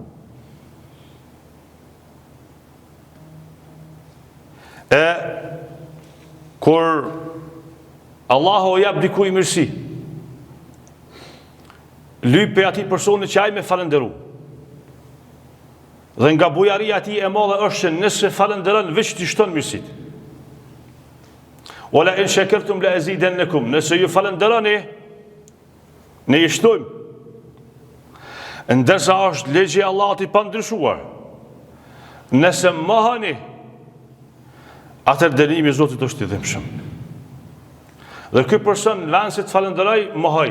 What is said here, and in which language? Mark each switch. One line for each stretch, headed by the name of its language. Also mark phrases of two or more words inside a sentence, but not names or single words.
Albanian: Kur Allahu jap dikuj mirësi, lyp pe atij personi që ai me falënderu. Dhe nga bujaria ti e madhe është që nëse falënderon veç t'i shton mirësit.
Arabic: ولئن شكرتم لأزيدنكم.
Albanian: Nëse ju falënderoni, ne ju shtojmë. Ndërsa është legji e Allahut i pandryshuar. Nëse mohoni, atëherë dënimi i Zotit është i dhimbshëm. Dhe ky person në vend se të falënderoj, mohoj.